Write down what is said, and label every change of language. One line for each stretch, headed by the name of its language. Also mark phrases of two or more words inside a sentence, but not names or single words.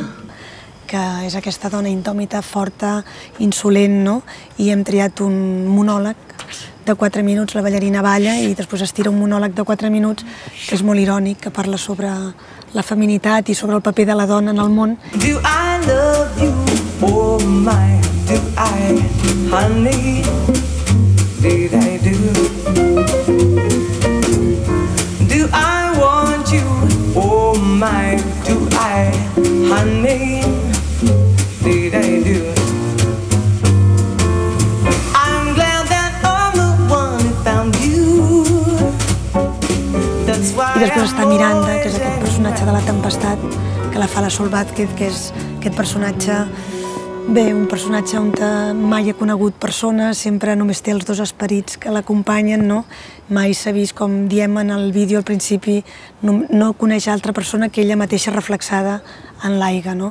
Catalan: Que és aquesta dona indòmita, forta, insolent, no? I hem triat un monòleg de 4 minuts, la ballarina balla i després es tira un monòleg de 4 minuts que és molt irònic, que parla sobre la feminitat i sobre el paper de la dona en el món.
English: Do I love you, oh my, do I, honey, did I do? Do I want you, oh my, do I, honey, did I do? I'm glad that I'm the one who found you. That's why.
Catalan: I després està Miranda, que és aquest personatge de La Tempestat, que la fa la Sol Vázquez, que és aquest personatge, un personatge on mai ha conegut persones, sempre només té els dos esperits que l'acompanyen, no? Mai s'ha vist, com diem en el vídeo al principi, no coneix altra persona que ella mateixa reflexada en l'aigua, no?